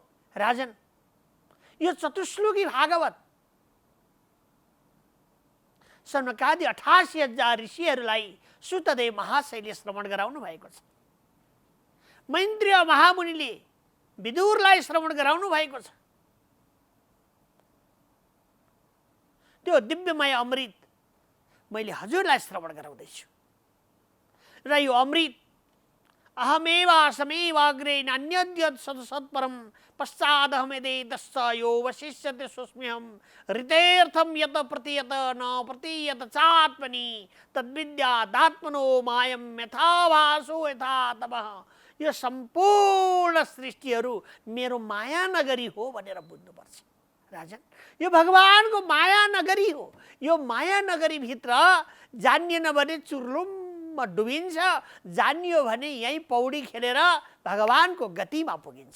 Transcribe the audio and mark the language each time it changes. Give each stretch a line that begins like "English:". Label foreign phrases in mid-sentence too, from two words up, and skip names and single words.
Nepali: राजन, यो चतुश्लोकी भागवत सनकादि 88,000 ऋषिहरूलाई सुतदेव महाशयले श्रवण गराउनु भएको छ। मैत्रेय महामुनिले विदुरलाई श्रवण गराउनु भएको छ। त्यो दिव्यमय अमृत मैले हजुरलाई श्रवण गराउँदैछु र यो अमृत
Sanskrit: अहमेवासमेवाग्रे नान्यद्यत् सत्परम पश्चादहमेदे दस्स यो वशिष्यते सुस्म्यहम ऋतेर्थम यत प्रतीयत न प्रतीयत चात्मनि तद्विद्यादात्मनो मायम यथाभासो यथा तपः।
Nepali: यो सम्पूर्ण सृष्टिहरू मेरो माया नगरी हो भनेर बुझ्नुपर्छ। राजन, यो भगवानको माया नगरी हो। यो माया नगरी भित्र जानिएन भने चुर्लुम डुबिन्छ, जानियो भने यही पौडी खेलेर भगवानको गतिमा पुगिन्छ।